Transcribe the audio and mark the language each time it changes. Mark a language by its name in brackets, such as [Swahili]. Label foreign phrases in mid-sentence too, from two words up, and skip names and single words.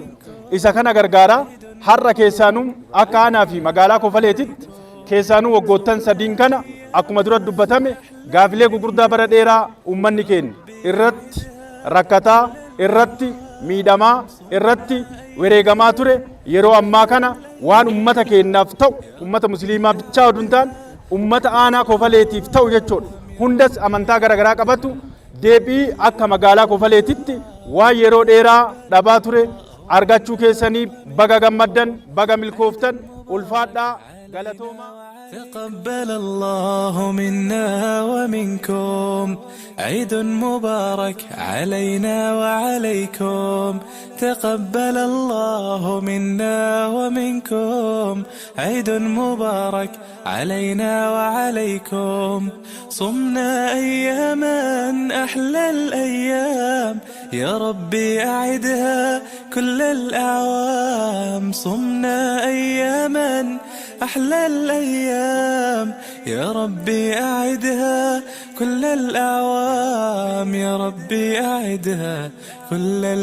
[Oromo] Isa kana gargaaraa har'a keessaanuu akka aanaa fi magaalaa Kofaleetitti keessaanuu waggoottan sadiin kana akkuma dura dubbatame gaafilee gugurdaa bara dheeraa uummanni keenya irratti rakkataa irratti miidhamaa irratti wareegamaa ture yeroo ammaa kana waan ummata keenyaaf ta'u ummata musliimaa bichaa oduu hin taane ummata aanaa Kofaleetiif ta'u jechuudha. Hundas amantaa garaagaraa qabatu deebii akka magaalaa Kofaleetitti waan yeroo dheeraa dhabaa ture argachuu keessanii baga gammaddan baga milkooftan ulfaadhaa galatoomaa. [Arabic] تقبل الله منا ومنكم عيد مبارك علينا وعليكم تقبل الله منا ومنكم عيد مبارك علينا وعليكم صمنا أياما أحلى الأيام يا ربي أعدها كل الأعوام صمنا أياما أحلى الأيام يا ربي أعدها كل الأعوام يا ربي أعدها كل